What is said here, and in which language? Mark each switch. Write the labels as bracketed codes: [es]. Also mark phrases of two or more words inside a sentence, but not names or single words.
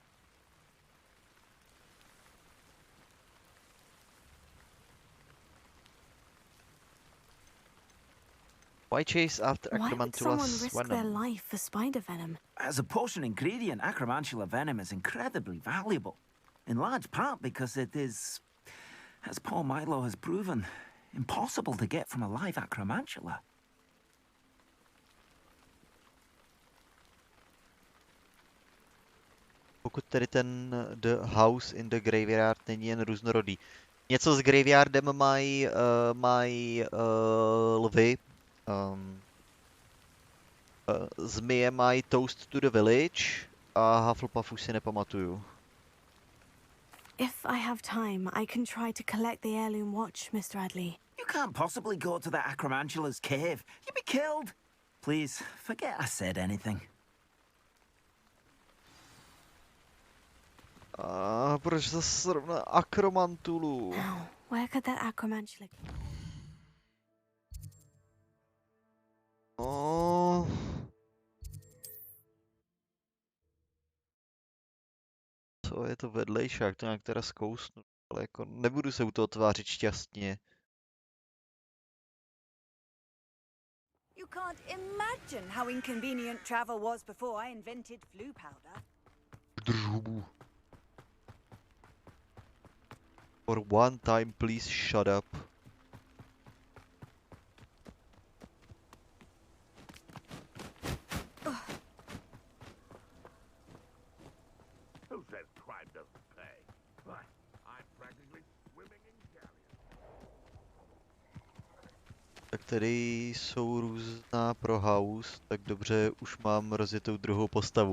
[en] Why chase after Why would someone Acromantulas risk their venom? life for spider venom? As a potion ingredient, acromantula venom is incredibly valuable. In large part because it is, as Paul Milo has proven, impossible to get from a live acromantula. [cs] Pokud tedy ten The House in the Graveyard není jen různorodý. Něco s Graveyardem mají lvy. Zmije mají Toast to the Village a Hufflepuff už si nepamatuju. [en] If I have time, I can try to collect the heirloom watch, Mr. Adley. You can't possibly go to the acromantula's cave. You'd be killed. Please, forget I said anything. [cs] A proč zase zrovna Akromantulu? [en] Now, where could that acromantula... Oh. [cs] Co je to vedlejšák, to nějak teda zkousnu, ale jako nebudu se u toho tvářit šťastně. [en] You can't imagine how inconvenient travel was before I invented flu powder. [cs] Drž hubu. [en] For one time, please shut up. Who says crime doesn't pay? Right. I'm practically swimming in galleons. [cs] Tak tady jsou různá pro house, tak dobře, už mám rozjetou druhou postavu.